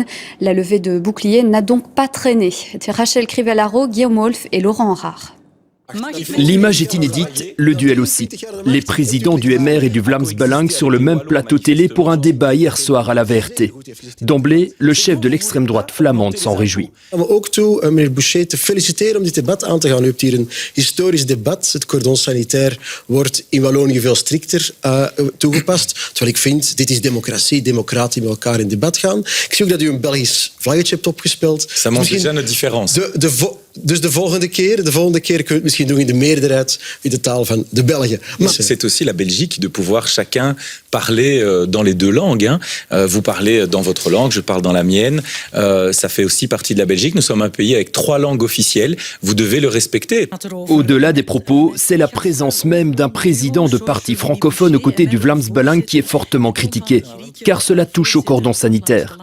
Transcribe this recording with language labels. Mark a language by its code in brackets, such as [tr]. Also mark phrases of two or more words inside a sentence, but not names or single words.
[fr] La levée de bouclier n'a donc pas traîné. Rachel Crivellaro, Guillaume Wolf et Laurent Harard. L'image est inédite, le duel aussi. Les présidents du MR et du Vlaams Belang sur le même plateau télé pour un débat hier soir à la VRT. D'emblée, le chef de l'extrême droite flamande s'en réjouit. [nl] Ook toe meneer Boucher te feliciteren om dit debat aan te gaan. U hebt hier een historisch debat. Het cordon sanitair wordt in Wallonië veel strikter toegepast. Terwijl ik vind, dit is democratie, democraten met elkaar in debat gaan. Ik zie ook dat u een Belgisch vlaggetje hebt opgespeld. [fr] Ça montre déjà notre différence. [nl] Dus de volgende keer kunnen we het misschien doen in de meerderheid in de taal van de Belgen. [fr] C'est aussi la Belgique de pouvoir chacun parler dans les deux langues. Vous parlez dans votre langue, je parle dans la mienne. Ça fait aussi partie de la Belgique. Nous sommes un pays avec 3 langues officielles. Vous devez le respecter. Au-delà des propos, c'est la présence même d'un président de parti francophone aux côtés du Vlaams Belang qui est fortement critiqué, car cela touche au cordon sanitaire.